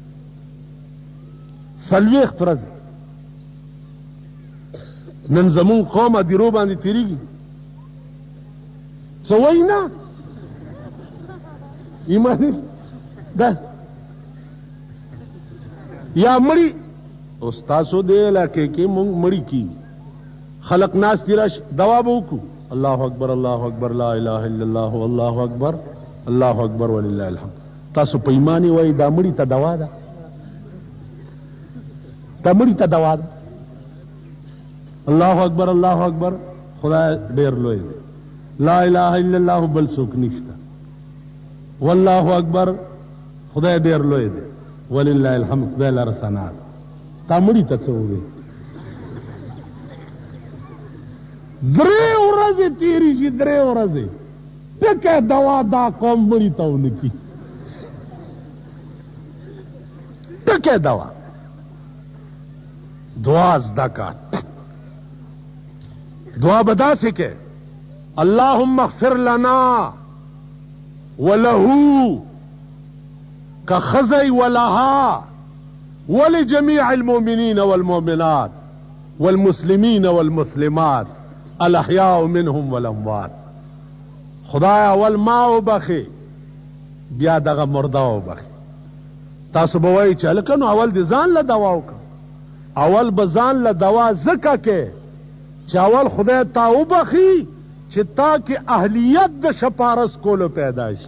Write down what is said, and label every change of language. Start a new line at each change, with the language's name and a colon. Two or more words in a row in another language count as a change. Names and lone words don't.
Pashto: 40 ورځې نن زمون قوم هدیرو باندې تېرېږي، څه وایي نه ایماني ده. یا مړي اوس تاسو دې علاقې کې مونږ مړي کېږي، خلق ناست دي راشي دوا به وکړو،
Arabic: الله اکبر الله اکبر لا اله الا الله والله اکبر الله اکبر ولله الحمد.
Pashto: تاسو په ایمان وایي دا مړي ته دوا ده؟ دا مړي ته دوا ده؟
Arabic: الله اکبر الله اکبر
Pashto: خدای ډېر لوی دی،
Arabic: لا اله الا الله
Pashto: بل څوک نشته،
Arabic: والله اکبر
Pashto: خدای ډېر لوی دی،
Arabic: ولله الحمد
Pashto: خدای لره ثنا ده. تا مړي ته څه ووایي؟ 3 ورځې تېرې شي، 3 ورځې ټکه دوا دا قوم مړي ته ونه کي، ټکه دوا. دعا زده کړه، دعا به داسې کې
Arabic: اللهم اغفر لنا وله كخزي ولها ولجميع المؤمنين والمؤمنات والمسلمين والمسلمات الاحياء منهم والاموات.
Pashto: خدایا اول ما وبخي بیا دغه مرده وبخي. تاسو به وایئ چې هلکه نو اول دې ځان له دوا وکړه، اول بزان له دوا ځکه کې چې اول خدای تا وبخي چې تا کې اهلیت د شپارس کولو پیدا شي.